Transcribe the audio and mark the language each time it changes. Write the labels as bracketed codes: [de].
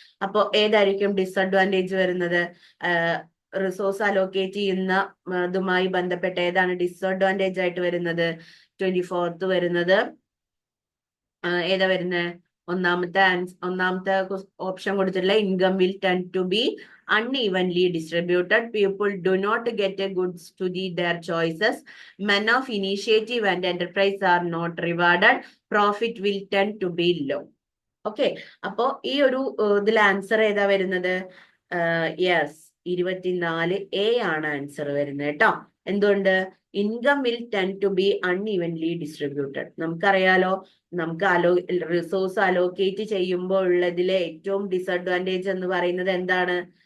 [ml] അപ്പോ ഏതായിരിക്കും ഡിസ്അഡ്വാൻറ്റേജ് വരുന്നത്? റിസോഴ്സ് അലോക്കേറ്റ് ചെയ്യുന്ന ഇതുമായി ബന്ധപ്പെട്ട ഏതാണ് ഡിസ്അഡ്വാൻറ്റേജ് ആയിട്ട് വരുന്നത്? 24th വരുന്നത് ഏതാ വരുന്നത്? ഒന്നാമത്തെ ഓപ്ഷൻ കൊടുത്തിട്ടുള്ള [en] Income will tend to be unevenly distributed. People do not get a goods to their choices. Men of initiative and enterprise are not rewarded. Profit will tend to be low. [ml] Okay. അപ്പോ ഈ ഒരു ഇതിൽ answer ഏതാ വരുന്നത്? Yes, 24 A ആണ് answer വരുന്നത് കേട്ടോ. എന്തുകൊണ്ട്? [en] Income will tend to be unevenly distributed. [ml] നമുക്കറിയാലോ, നമുക്ക് റിസോഴ്സ് അലോക്കേറ്റ് ചെയ്യുമ്പോൾ ഉള്ളതിലെ ഏറ്റവും ഡിസ്അഡ്വാൻറ്റേജ് എന്ന് പറയുന്നത് എന്താണ്?